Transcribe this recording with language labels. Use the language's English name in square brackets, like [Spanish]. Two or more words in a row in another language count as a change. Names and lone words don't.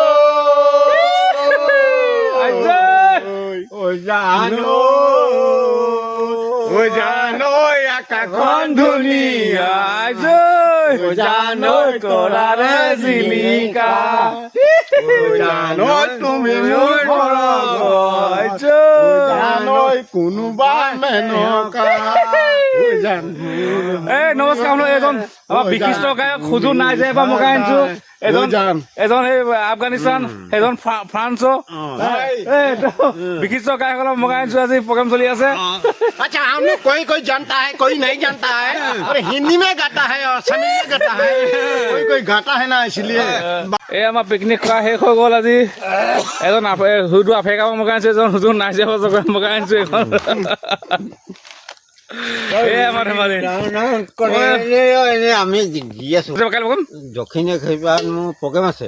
[Assamese] জানো আকাশখন ধুনীয়া জানো তৰাৰে জিলিকা জানো তুমি মোৰ জানো কোনোবা মেনকা এই নমস্কাৰ এজন আমাৰ বিশিষ্ট গায়ক সুজু নাই যে এবাৰ মগাই আনিছোঁ এজন এই আফগানিস্তান এজন ফ্ৰান্স বিশিষ্ট গায়কসকলক মগাই আনিছোঁ আজি প্ৰগ্ৰাম চলি আছে [Hindi] अच्छा हम लोग कोई जानता है कोई नहीं जानता है और हिंदी में गाता है और असमी में गाता है कोई गाता है ना इसलिए [Assamese] এই আমাৰ পিকনিক খোৱা শেষ হৈ গ'ল আজি এজন সুদু আফ্ৰিকাৰ পৰা মগাই আনিছোঁ এজন সুদু নাইজেৰিয়াৰ পৰা মগাই আনিছোঁ এইখন আমি দি আছো দক্ষিণ মোৰ প্ৰগ্ৰেম আছে